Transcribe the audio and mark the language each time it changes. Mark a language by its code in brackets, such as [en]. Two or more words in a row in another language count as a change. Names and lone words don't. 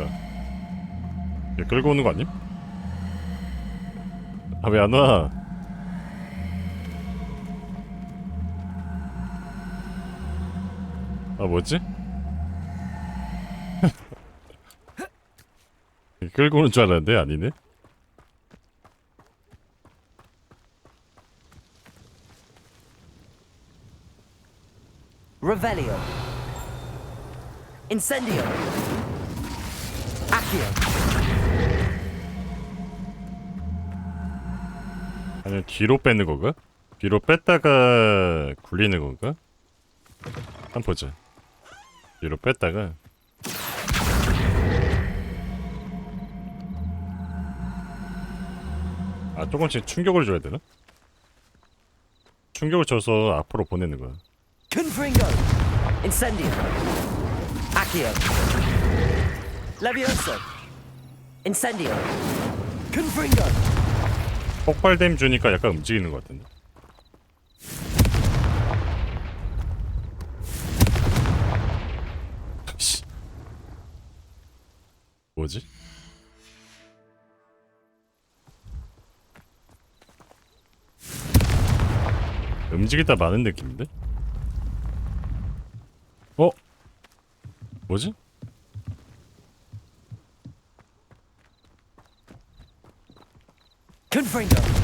[ko] 얘 끌고 오는 거 아님? 아, 왜 안 와? 아, 뭐지? 끌고 오는 줄 알았는데 아니네? [en] Revelio. Incendio. Accio. [ko] 아니면 뒤로 빼는 건가? 뒤로 뺐다가 굴리는 건가? 한번 보자. 뒤로 뺐다가 조금씩 충격을 줘야 되나? 충격을 줘서 앞으로 보내는 거야. [en] Confringo. Incendio. Accio. Levioso. Incendio. Confringo. [ko] 폭발댐 주니까 약간 움직이는 것 같은데. 뭐지? 움직이다 마는 느낌인데? 뭐지? [en] Confringo.